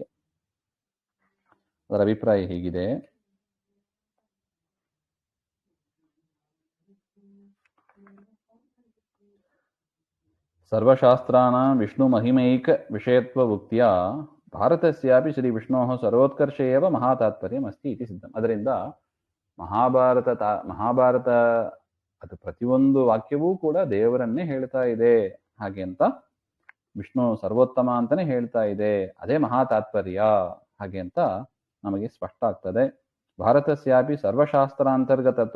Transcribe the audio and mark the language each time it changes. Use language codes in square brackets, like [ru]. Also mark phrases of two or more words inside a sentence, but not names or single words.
[kn] ಅದರ ಅಭಿಪ್ರಾಯ ಹೀಗಿದೆ. [sa] ಸರ್ವಶಾಸ್ತ್ರಾಣಾಂ ವಿಷ್ಣು ಮಹಿಮೈಕ ವಿಷಯತ್ವ ಉಕ್ತಿಯ ಭಾರತಸ್ಯಾಪಿ ಶ್ರೀ ವಿಷ್ಣೋಃ ಸರ್ವೋತ್ಕರ್ಷ ಏವ ಮಹಾತಾತ್ಪರ್ಯಂ ಅಸ್ತಿ ಇತಿ ಸಿದ್ಧಂ. [kn] ಅದರಿಂದ ಮಹಾಭಾರತ ಅದು ಪ್ರತಿಯೊಂದು ವಾಕ್ಯವೂ ಕೂಡ ದೇವರನ್ನೇ ಹೇಳ್ತಾ ಇದೆ. ಹಾಗೆ ಅಂತ ವಿಷ್ಣು ಸರ್ವೋತ್ತಮ ಅಂತಾನೆ ಹೇಳ್ತಾ ಇದೆ. ಅದೇ ಮಹಾತಾತ್ಪರ್ಯ ಹಾಗೆ ಅಂತ ನಮಗೆ ಸ್ಪಷ್ಟ ಆಗ್ತದೆ. [sa] ಭಾರತಸ್ಯಾಪಿ ಸರ್ವಶಾಸ್ತ್ರಾಂತರ್ಗತತ್ವ.